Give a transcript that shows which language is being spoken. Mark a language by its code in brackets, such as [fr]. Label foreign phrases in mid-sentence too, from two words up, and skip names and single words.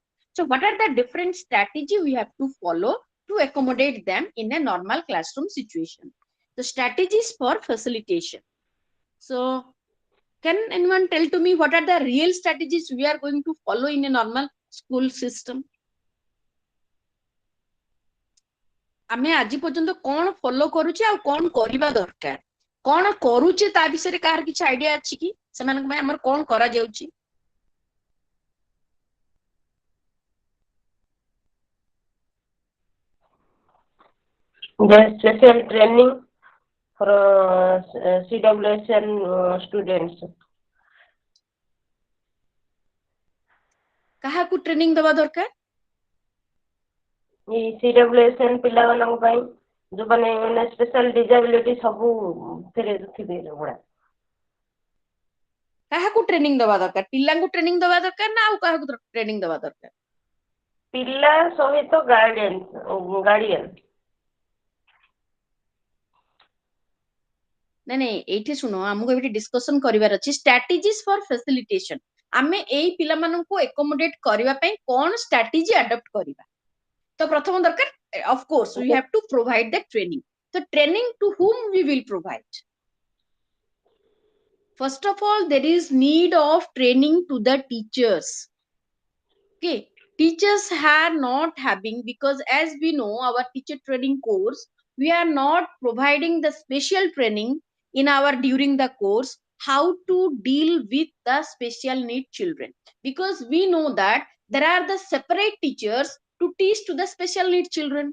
[en] So what are the different strategy we have to follow to accommodate them in a normal classroom situation? The strategies for facilitation. So can anyone tell to me what are the real strategies we are going to follow in a normal school system? [or] ଆମେ ଆଜି ପର୍ଯ୍ୟନ୍ତ କଣ ଫଲୋ କରୁଛେ ଆଉ କଣ କରିବା ଦରକାର, କଣ କରୁଛେ ତା ବିଷୟରେ କାହାର କିଛି ଆଇଡିଆ ଅଛି କି? ସେମାନଙ୍କ ପାଇଁ ଆମର କଣ କରାଯାଉଛି? [en] There is special training for CWSN students. [or] କାହାକୁ ଟ୍ରେନିଂ ଦେବା ଦରକାର? ଏଇ CWSN ପିଲାମାନଙ୍କ ପାଇଁ ଯୋଉମାନେ ମାନେ [en] special disability [or] ସବୁ ଥିରେ ଥିବେ ଗୁଡା। କାହାକୁ ଟ୍ରେନିଂ ଦେବା ଦରକାର? ପିଲାଙ୍କୁ ଟ୍ରେନିଂ ଦେବା ଦରକାର ନା ଆଉ କାହାକୁ ଟ୍ରେନିଂ ଦେବା ଦରକାର? ପିଲା ସହିତ ଗାର୍ଡିଆନ। ନାଇଁ ନାଇଁ ଏଇଠି ଶୁଣ, ଆମକୁ ଏଇଠି ଡିସ୍କସନ କରିବାର ଅଛି [en] strategies for facilitation. [or] ଆମେ ଏଇ ପିଲାମାନଙ୍କୁ ଏକୋମୋଡେଟ କରିବା ପାଇଁ କଣ [en] strategy adopt [or] କରିବା? ତ ପ୍ରଥମ ଦରକାର, [en] of course we have to provide the training. So training to whom we will provide? First of all, there is need of training to the teachers. Okay, teachers are not having, because as we know our teacher training course, we are not providing the special training in our during the course how to deal with the special need children, because we know that there are the separate teachers to teach to the special need children.